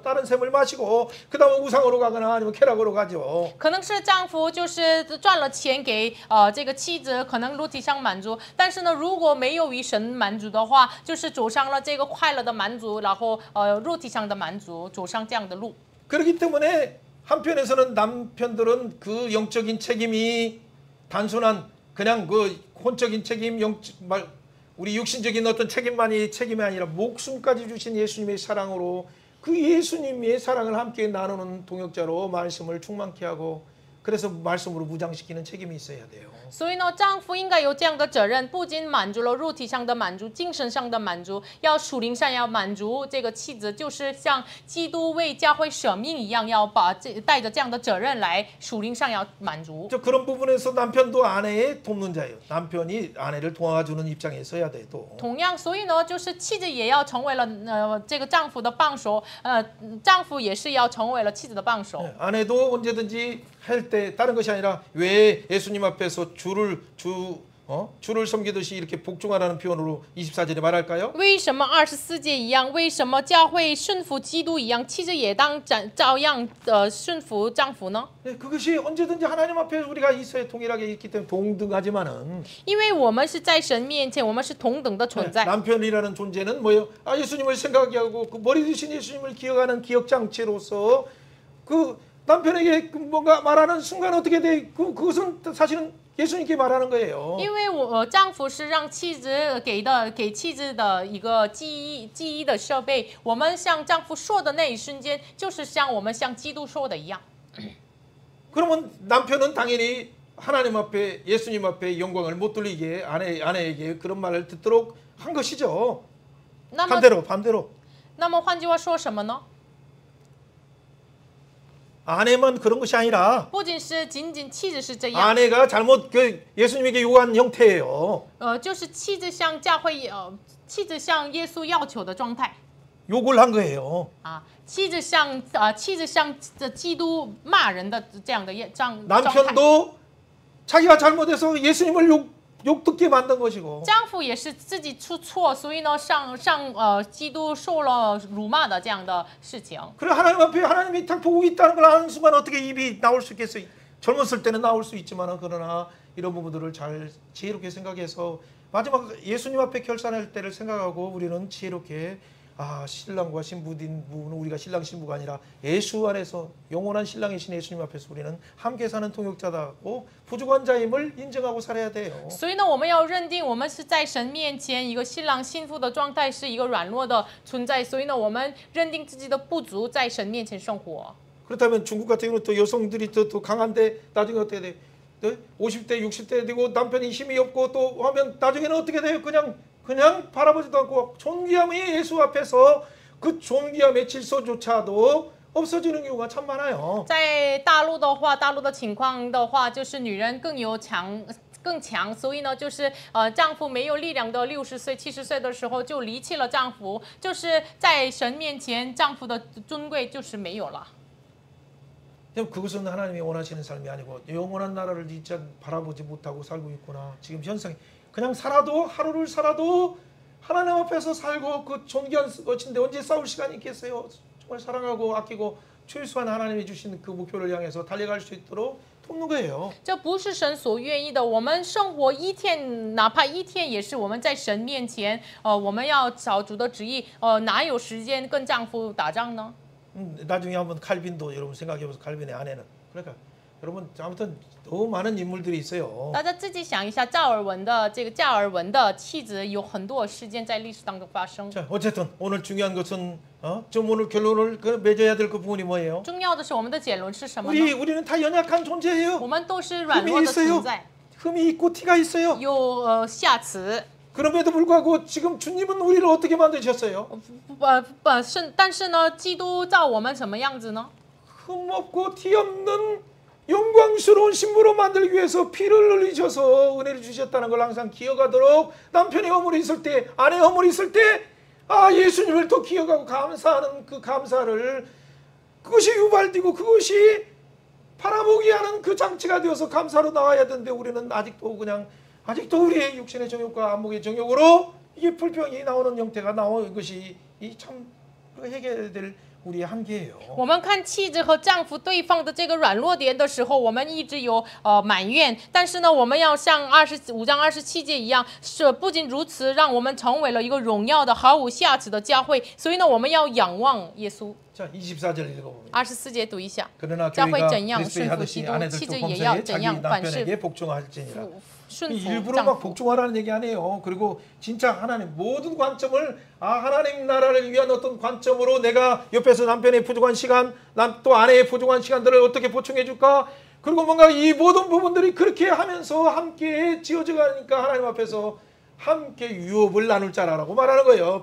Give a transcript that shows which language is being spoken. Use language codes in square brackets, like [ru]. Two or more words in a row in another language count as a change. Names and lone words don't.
[ko] 다른 샘을 마시고 그 다음에 우상으로 가거나 아니면 쾌락으로 가죠. [zh] 可能是丈夫就是赚了钱给这个妻子，可能肉体上满足，但是呢，如果没有与神满足的话，就是走上了这个快乐的满足，然后肉体上的满足，走上这样的路。 [ko] 그렇기 때문에 한편에서는 남편들은 그 영적인 책임이 단순한 그냥 그 혼적인 책임, 우리 육신적인 어떤 책임이 아니라 목숨까지 주신 예수님의 사랑으로 그 예수님의 사랑을 함께 나누는 동역자로 말씀을 충만케 하고 그래서 말씀으로 무장시키는 책임이 있어야 돼요. [zh] 所以呢，丈夫应该有这样的责任，不仅满足了肉体上的满足，精神上的满足，要属灵上要满足这个妻子，就是像基督为教会舍命一样，要把带着这样的责任来属灵上要满足。 [ko] 저 그런 부분에서 남편도 아내의 돕는 자예요. 남편이 아내를 도와주는 입장에 서야 돼 또. [zh] 同样，所以呢，就是妻子也要成为了这个丈夫的帮手，丈夫也是要成为了妻子的帮手。 [ko] 아내도 언제든지 할 때 다른 것이 아니라 왜 예수님 앞에서 주를 섬기듯이 이렇게 복종하라는 표현으로 24절에 말할까요? [zh] 为什么24节一样？为什么教会顺服基督一样，妻子也当照样顺服丈夫呢？ [ko] 네, 그것이 언제든지 하나님 앞에 우리가 있어야 동일하게 있기 때문에 동등하지만은 [zh] 因为我们是在神面前，我们是同等的存在。 [ko] 남편이라는 존재는 뭐예요? 예수님을 생각하게 하고 그 머리 드신 예수님을 기억하는 기억장치로서 그 남편에게 뭔가 말하는 순간 어떻게 돼? 그것은 사실은 예수님께 말하는 거예요. [zh] 因为我丈夫是让妻子给妻子的一个记忆的设备，我们向丈夫说的那一瞬间，就是像我们向基督说的一样。 [ko] 그러면 남편은 당연히 하나님 앞에 예수님 앞에 영광을 못 돌리게 아내에게 그런 말을 듣도록 한 것이죠. [zh] 那么 [ko] 반대로. [zh] 那么换句话说什么呢？ [ko] 아내만 그런 것이 아니라 [zh] 不仅妻子是这样， [ko] 아내가 잘못 예수님에게 요구한 형태예요. [zh] 就是妻子向教会妻子向耶稣要求的状态 [ko] 욕을 한 거예요. [zh] 啊，妻子向基督骂人的这样的状态。 [ko] 남편도 자기가 잘못해서 예수님을 욕 듣게 만든 것이고 [zh] 丈夫也是自己出错，所以呢，基督受了辱骂的这样的事情。 [ko] 그래 하나님 앞에 하나님이 딱 보고 있다는 걸 아는 순간 어떻게 입이 나올 수 있겠어요? 젊었을 때는 나올 수 있지만 그러나 이런 부분들을 잘 지혜롭게 생각해서 마지막 예수님 앞에 결산할 때를 생각하고 우리는 지혜롭게 신랑과 신부인 부분은 우리가 신랑 신부가 아니라 예수 안에서 영원한 신랑이신 예수님 앞에서 우리는 함께 사는 통역자다고 부족한 자임을 인정하고 살아야 돼요. [zh] 所以呢，我们要认定我们是在神面前一个新郎新妇的状态，是一个软弱的存在。所以呢，我们认定自己的不足，在神面前生活。 [ko] 그렇다면 중국 같은 경우는 또 여성들이 더 강한데 나중에 어떻게 돼? 50대, 60대 되고 남편이 힘이 없고 또 하면 나중에는 어떻게 돼요? 그냥 바라보지도 않고 존귀함이 예수 앞에서 그 존귀함의 질서조차도 없어지는 경우가 참 많아요. [zh] 在大陆的话，大陆的情况的话，就是女人更强，所以呢，就是丈夫没有力量的60岁、70岁的时候就离弃了丈夫，就是在神面前，丈夫的尊贵就是没有了。 [ko] 그것은 하나님이 원하시는 삶이 아니고 영원한 나라를 진짜 바라보지 못하고 살고 있구나. 지금 현상이 그냥 하루를 살아도 하나님 앞에서 살고 그 존귀한 것인데 언제 싸울 시간이 있겠어요? 정말 사랑하고 아끼고 최소한 하나님이 주신 그 목표를 향해서 달려갈 수 있도록 돕는 거예요. [zh] 这不是神所愿意的。我们生活一天，哪怕一天，也是我们在神面前，我们要找主的旨意，哪有时间跟丈夫打仗呢？ [ko] 나중에 한번 칼빈도 여러분 생각해보세요. 칼빈의 아내는 그러니까 여러분 아무튼 너무 많은 인물들이 있어요. [zh] 大家自己想一下，加尔文的妻子有很多事件在历史当中发生。 [ko] 자 어쨌든 오늘 중요한 것은 좀 오늘 결론을 맺어야 될 그 부분이 뭐예요? [zh] 重要的是我们的结论是什么呢？ [ko] 우리는 다 연약한 존재예요. [zh] 我们都是软弱的存在， [ko] 흠이 있고 티가 있어요. [zh] 有瑕疵。 [ko] 그럼에도 불구하고 지금 주님은 우리를 어떻게 만드셨어요? [zh] 但是呢，基督造我们什么样子呢？ [ko] 흠 없고 티 없는 영광스러운 신부로 만들기 위해서 피를 흘리셔서 은혜를 주셨다는 걸 항상 기억하도록 남편이 허물이 있을 때, 아내 허물이 있을 때 예수님을 또 기억하고 감사하는 그 감사를 그것이 유발되고 그것이 팔아먹이 하는 그 장치가 되어서 감사로 나와야 되는데 우리는 아직도 그냥 아직도 우리의 육신의 정욕과 안목의 정욕으로 이게 불평이 나오는 형태가 나오는 것이 참 해결될 우리의 한계예요. [zh] 我们看妻子和丈夫对方的这个软弱点的时候，我们一直有埋怨，但是呢，我们要像25章27节一样，是不仅如此，让我们成为了一个荣耀的、毫无瑕疵的教会。所以呢，我们要仰望耶稣。 [ko] 자, 24절 읽어보면 [zh] 24 节读一下， [ko] 그러나 [zh] 教会 [ko] 교회가 [zh] 怎样 [ko] 그리스도의 [zh] 顺服基 [ko] 하듯이 [zh] 督， [ko] 아내들도 [zh] 妻子也 [ko] 범사에 [zh] 要 [ko] 자기 [zh] 怎样凡事 [ko] 남편에게 복종할지니라. [zh] 顺服 [ko] 일부러 [zh] 丈 [ko] 막 [zh] 夫。 [ko] 복종하라는 얘기 아니에요. 그리고 진짜 하나님 모든 관점을 하나님 나라를 위한 어떤 관점으로 내가 옆에서 남편의 부족한 시간, 또 아내의 부족한 시간들을 어떻게 보충해 줄까? 그리고 뭔가 이 모든 부분들이 그렇게 하면서 함께 지어져 가니까 하나님 앞에서 함께 유업을 나눌 자라라고 말하는 거예요.